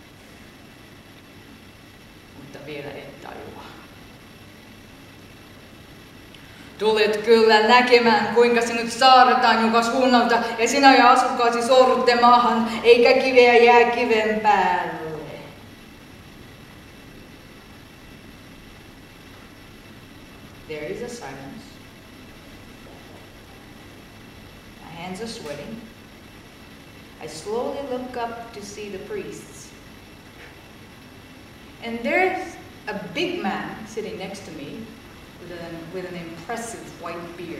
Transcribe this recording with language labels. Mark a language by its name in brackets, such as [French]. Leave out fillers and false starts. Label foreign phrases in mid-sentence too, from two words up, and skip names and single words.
[Finnish] Mutta vielä et tajua. Tulet kyllä näkemään, kuinka sinut saarretaan joka suunnalta, ja sinä ja asukkaasi sorrutte maahan, eikä kiveä jää kiven päälle. [English] There is a silence. My hands are sweating. I slowly look up to see the priests. And there's a big man sitting next to me with an impressive white beard.